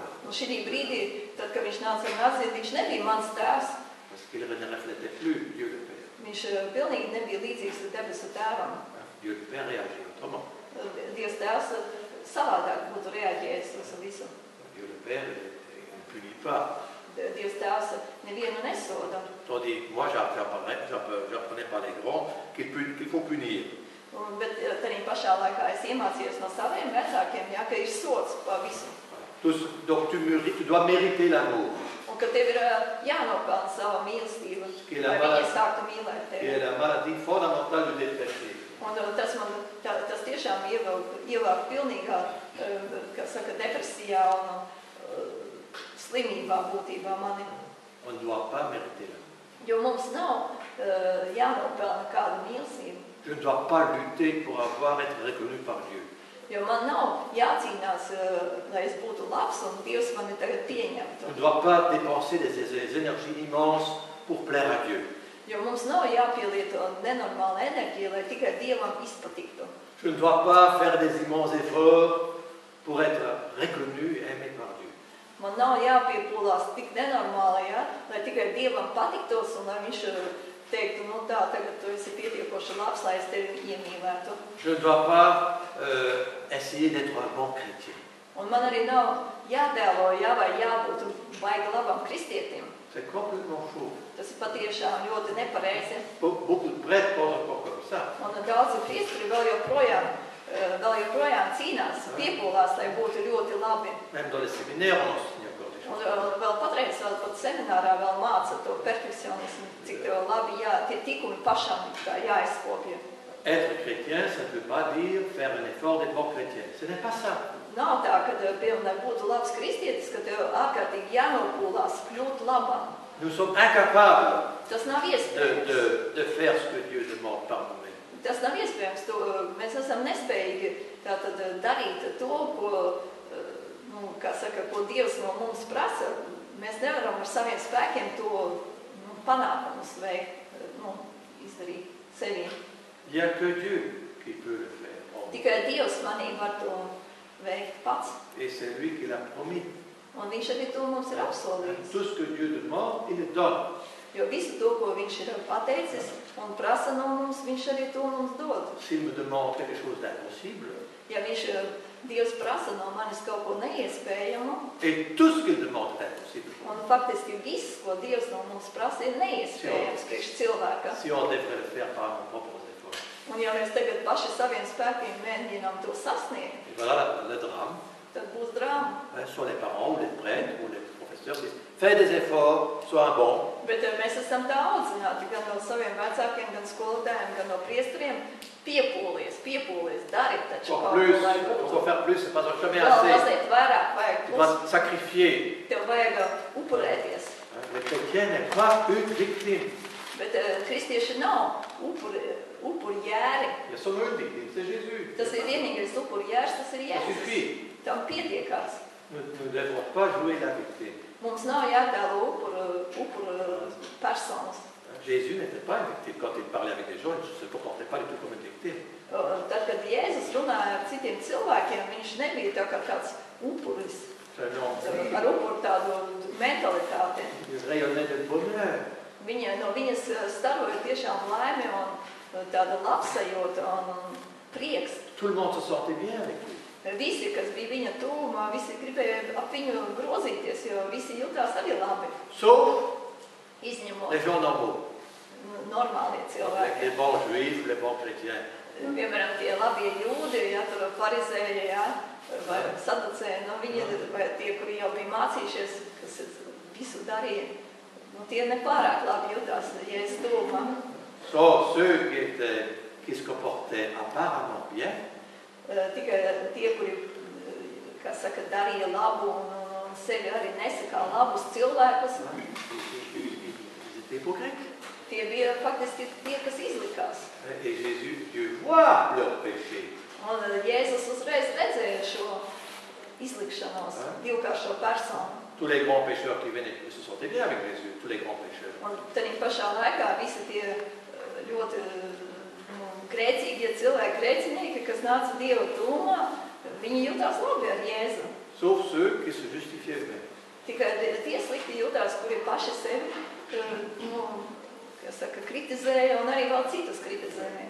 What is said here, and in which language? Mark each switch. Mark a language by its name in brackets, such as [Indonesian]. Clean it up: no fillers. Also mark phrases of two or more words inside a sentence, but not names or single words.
[Latvian] Un šī brīdī, tad, kad viņš nāca ar nāzi, viņš nebija mans tēvs. [French] Parce qu'il ne reflétait plus Dieu le Père. [Latvian] Viņš pilnīgi nebija līdzīgs debesu tēvam. [French] Dieu le Père réagit autrement. [Latvian] Dievs tēvs savādāk būtu reaģējis uz visu. [French] Dieu le Père il ne punit pas. [Latvian] Dievs tēvs nevienu nesoda. [French] Tandis moi, j'apprenais par les grands qu'il faut punir. [Latvian] Bet tādā pašā laikā es iemācījos no saviem vecākiem, ja, ka ir sots par visu. [French] Donc tu dois mériter l'amour. [Latvian] Un ka tev ir jānopelna sava mīlestība, lai viņi sāktu mīlēt [French] Et [Latvian] tevi. [French] la maladie fondamentale du dépressif. [Latvian] Un tas tiešām ievelk pilnīgā, kā saka, depresijā un slimībā būtībā mani. [French] On ne doit pas mériter l'amour. [Latvian] Jo mums nav jānopelna kāda mīlestība. [French] Je ne dois pas lutter pour être reconnu par Dieu. [Latvian] Jo man nav jācīnās, lai es būtu labs un Dievs mani tagad pieņemtu. [French] Je ne dois pas dépenser des énergies immenses pour plaire à Dieu. [Latvian] Jo mums nav jāpielieto nenormāla enerģija, lai tikai Dievam izpatiktu. [French] Je ne dois pas faire des immenses efforts pour être reconnu et aimé par Dieu. [Latvian] Man nav jāpiepūlās tik nenormāli, ja, lai tikai Dievam patiktos un lai viņš teiktu, nu tā, tagad tu esi pietiekoši labs, lai es tevi iemīlētu. [French] Je ne dois pas essayer d'être un bon chrétien. [Latvian] Un man arī nav jātēlo, ja, vai jābūt baigi labam kristietim. [French] C'est complètement faux. [Latvian] Tas ir patiešām ļoti nepareizi. [French] Beaucoup de prêtres pensent encore comme ça. [Latvian] Un daudzi priesteri vēl joprojām cīnās, piepūlās, lai būtu ļoti labi. [French] Même dans les séminaires, on enseigne encore des choses. [Latvian] Un vēl patreiz, vēl pat seminārā vēl māca to perfekcionismu, cik labi tie tikumi pašam jāizkopja. [French] Être chrétien, ça ne veut pas dire faire un effort d'être bon chrétien. Ce n'est pas ça. [Latvian] Nav tā, ka, piemēram, būtu labs kristietis, ka tev ārkārtīgi jānopūlās kļūt labam. [French] Nous sommes incapables [Latvian] Tas nav iespējams. [French] de faire ce que Dieu demande par nous-mêmes. [Latvian] Tas nav iespējams. Mēs esam nespējīgi tātad darīt to, ko Dievs no mums prasa. Mēs nevaram ar saviem spēkiem to panākumus veikt, izdarīt sevī. [French] Il n'y a que Dieu qui peut le faire. [Latvian] Tikai Dievs manī var to veikt pats. [French] Et c'est lui qui l'a promis. [Latvian] Un viņš arī to mums ir apsolījis. [French] Tout ce que Dieu demande, il le donne. [Latvian] Jo visu to, ko viņš ir pateicis un prasa no mums, viņš arī to mums dod. [French] S'il me demande quelque chose d'impossible, [Latvian] Ja Dievs prasa no manis kaut ko neiespējamu, [French] et tout ce qu'il demande est impossible. [Latvian] un faktiski viss, ko Dievs no mums prasa, ir neiespējams priekš cilvēka. [French] Si on devrait le faire par nos propres efforts. [Latvian] Un ja mēs tagad paši saviem spēkiem mēģinām to sasniegt, [French] Et voilà le drame. [Latvian] tad būs drāma. [French] Soit les parents, ou les prêtres, ou les professeurs disent fais des efforts, sois un bon. [Latvian] Bet mēs esam tā audzināti gan no saviem vecākiem, gan skolotājiem, gan no priesteriem. Piepūlies, dari taču kaut ko, lai [French] Il faut faire plus, c'est pas jamais [Latvian] vēl [French] assez. [Latvian] mazliet vairāk vajag [French] Tu dois sacrifier. [Latvian] Tev vajag upurēties. [French] Le chrétien n'est pas une victime. [Latvian] Bet kristieši nav upuri jēri. [French] Il y a seulement une victime, c'est Jésus. [Latvian] Tas ir vienīgais upuri jērs, tas ir [French] Ça [Latvian] Jēzus. [French] suffit. [Latvian] Tam pietiekās. [French] Nous ne devons pas jouer la victime. [Latvian] Mums nav jātēlo upuru personas. [French] Jésus n'était pas une victime. Quand il parlait avec des gens, il ne se comportait pas du tout comme une victime. [Latvian] Tad, kad Jēzus runāja ar citiem cilvēkiem, viņš nebija tā kā kāds upuris. [French] C'est un homme [Latvian] Ar upuru tādu mentalitāti. [French] il rayonnait de bonheur. [Latvian] No viņas staroja tiešām laime un tāda labsajūta un prieks. [French] Tout le monde se sentait bien avec lui. [Latvian] Visi, kas bija viņa tūmā, visi gribēja ap viņu grozīties, jo visi jutās arī labi. [French] Sauf [Latvian] Izņemot [French] les gens normaux. [Latvian] normālie cilvēki. [French] Les bons juifs, les bons chrétiens. [Latvian] piemēram, tie labie jūdi, ja tur farizēji, ja, vai saducēji, nu, viņi, vai tie, kuri jau bija mācījušies, kas visu darīja, nu, tie nepārāk labi jutās Jēzus tuvumā. [French] Sauf ceux qui se comportaient apparemment bien. [Latvian] Tikai tie, kuri, kā saka, darīja labu un sevi arī nesakā labus cilvēkus. Tie bija faktiski tie, kas izlikās. [French] Et Jésus, Dieu voit leur péché. [Latvian] Un Jēzus uzreiz redzēja šo izlikšanos, divkāršo personu. [French] Tous les grands pécheurs qui venaient se sentaient bien avec Jésus, tous les grands pécheurs. [Latvian] Un tad pašā laikā visi tie ļoti grēcīgie cilvēki, grēcinieki, kas nāca Dieva tuvumā, viņi jutās labi ar Jēzu. [French] Sauf ceux qui se justifiaient eux-mêmes. [Latvian] Tikai tie slikti jutās, kuri paši sevi, saka, kritizēja un arī vēl citus kritizēja.